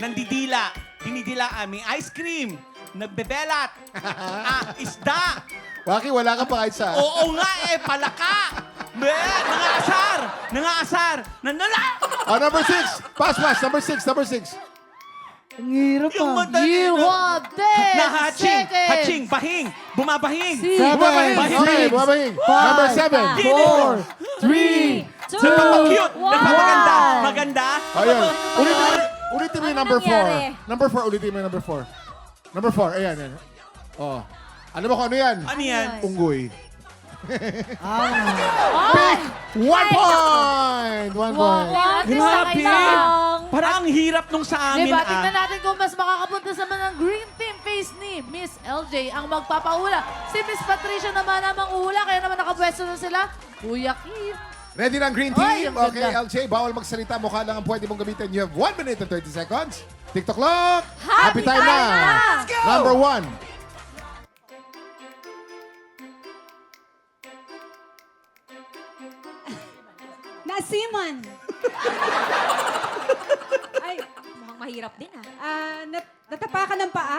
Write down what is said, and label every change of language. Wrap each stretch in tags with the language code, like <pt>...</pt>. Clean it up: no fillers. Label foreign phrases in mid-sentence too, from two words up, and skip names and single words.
<tl>Nandidila. Dinidilaan. May ice cream. Nagbebelat. Isda. Waki, wala ka pa kahit sa... Oo nga palaka. Nangaasar. Nandala.</tl> <en>Number 6. Pass. Number 6.</en> <tl>Ang hirap Yung pa. madali</tl> <en>You</en> <tl>na.</tl> <en>have 10</en> <tl>Nahaching.</tl> <en>seconds.</en> <tl>Haching. Bahing. Bumabahing. Bumabahing. Okay, bumabahing.</tl> <en>Number 7.</en> <tl>4, 3, Nagpapakute. Wow. Nagpapaganda. Maganda. Ayun. Ulitin mo yung Ano</tl> <en>number 4.</en> <tl>nangyari?</tl> <en>Number 4,</en> <tl>ulitin mo yung</tl> <en>number 4. Number 4,</en> <tl>ayan. Oh. Alam mo kung ano yan? Ano yan? Unggoy. Ay!</tl> <en>1 point! 1 point.</en> <tl>Grabe. lang. Parang ang hirap nung sa amin, Diba, tingnan natin kung mas makakapunta sa ng</tl> <en>green team</en> <tl>face ni Miss LJ ang magpapahula. Si Miss Patricia naman ang manguhula, kaya naman nakapwesto na sila. Kuya Kim. Ready na ang green Ay, team? ang Okay, ganda. LJ, bawal magsalita. Mukha lang ang pwede mong gamitin.</tl> <en>You have 1 minute and 30 seconds. TikTok clock. Happy time na! Number 1.</en> <tl>Nasiman. Ay, Mukhang mahirap din natapakan ng paa.</tl>